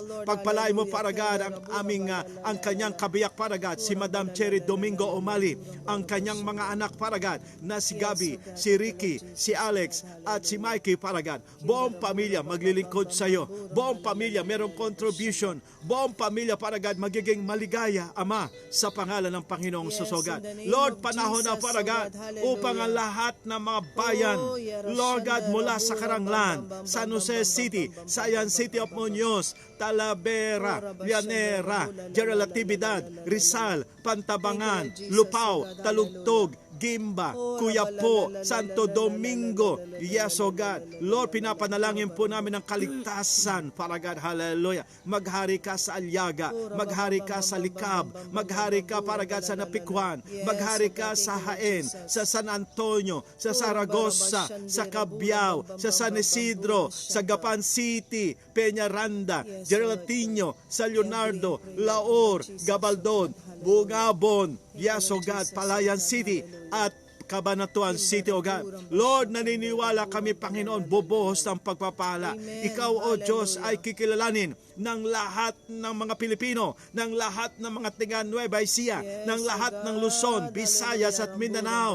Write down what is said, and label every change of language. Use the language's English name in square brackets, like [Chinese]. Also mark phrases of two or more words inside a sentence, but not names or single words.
[Filipino] Pagpalain mo, Faragad, ang kanyang kabiyak, Faragad, si Madam Cherry Domingo Umali, ang kanyang mga anak, Faragad, na si Gabi, si Ricky, si Alex, at si Mikey, Faragad. Buong pamilya maglilingkod sa iyo. Buong pamilya merong contribution. Buong pamilya, Faragad, magiging maligaya, Ama, sa pangalan ng Panginoong Susugan. Lord, panahon na, Faragad, upang ang lahat ng mga bayan, [English] Lord God, [Filipino] mula sa Karanglan, San Jose City, Sayan City of Muñoz, Talavera, Llanera, General Natividad, Rizal, Pantabangan, Lupao, Talugtog, Gimba, Kuyapo, Santo Domingo. Yes, [English] O God. [Filipino] Lord, pinapanalangin po namin ang kaligtasan, [English] Father God, [Filipino] hallelujah. Maghari ka sa Aliaga, maghari ka sa Likab, maghari ka, [English] Father God, [Filipino] sa Napikwan, maghari ka sa Haen, sa San Antonio, sa Saragossa, sa Cabiao, sa San Isidro, sa Gapan City, Peñaranda, Geraldino, sa Leonardo, Laor, Gabaldon, Bungabon, yes, [English] O God, [Filipino] Palayan City, at Cabanatuan City, [English] O God. [Filipino] Lord, naniniwala kami, Panginoon, bubuhos ng pagpapala. Ikaw, O Diyos, ay kikilalanin ng lahat ng mga Pilipino, ng lahat ng mga taga Nueva Ecija, ng lahat ng Luzon, Visayas at Mindanao.